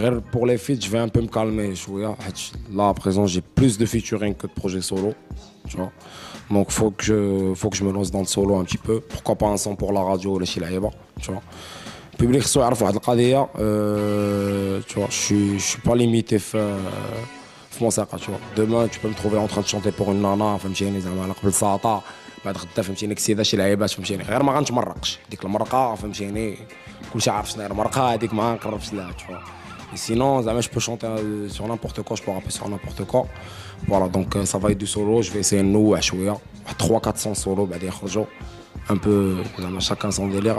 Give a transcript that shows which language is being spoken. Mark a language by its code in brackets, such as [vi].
[fr] Pour les feats, je vais un peu me calmer. Là, à présent, j'ai plus de featuring que de projets solo. Tu vois. Donc, faut que je me lance dans le solo un petit peu. Pourquoi pas un son pour la radio ou les chilaïba, tu vois. Le public soit [ar] عارف واحد القضية, [fr] tu vois, je suis pas limité [ar] في موسيقى, [fr] tu vois. Demain, tu peux me trouver en train de chanter pour une nana, [ar] فهمتيني, زعما على قبل ساطا, بعد غدا فهمتيني كسيدة شي لعيبات, فهمتيني, غير ما غنتمرقش ديك المرقة, فهمتيني, كلشي عارف شنو هي المرقة هذيك, ما نقربش لها, [fr] tu vois. Et sinon, je peux chanter sur n'importe quoi, je peux rapper sur n'importe quoi. Voilà, donc ça va être du solo. Je vais essayer de nous, 300-400 solos, un peu, chacun son délire.